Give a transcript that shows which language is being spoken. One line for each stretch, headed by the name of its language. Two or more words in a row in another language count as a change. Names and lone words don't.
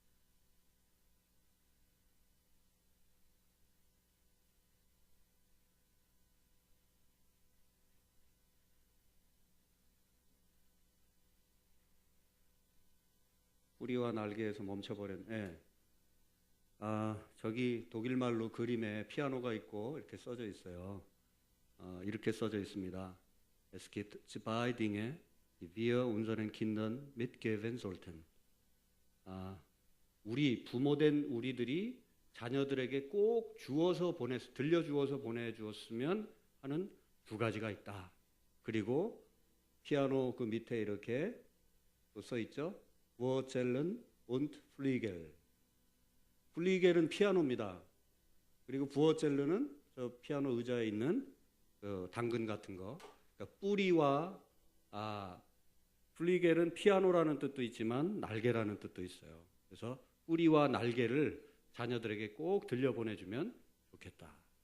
Korean: 뿌리와 날개에서 멈춰버렸네. 저기 독일말로 그림에 피아노가 있고 이렇게 써져 있어요. 이렇게 써져 있습니다.
German: Es gibt zwei Dinge, die wir unseren Kindern mitgeben sollten.
Korean: 우리 부모된 우리들이 자녀들에게 꼭 들려주어서 보내주었으면 하는 두 가지가 있다. 그리고 피아노 그 밑에 이렇게 또 써 있죠.
German: Wurzeln und Flügel.
Korean: 플리겔은 피아노입니다. 그리고 부어첼르는 저 피아노 의자에 있는 그 당근 같은 거. 그러니까 그러니까 뿌리와 플리겔은 피아노라는 뜻도 있지만 날개라는 뜻도 있어요. 그래서 뿌리와 날개를 자녀들에게 꼭 들려보내주면 좋겠다.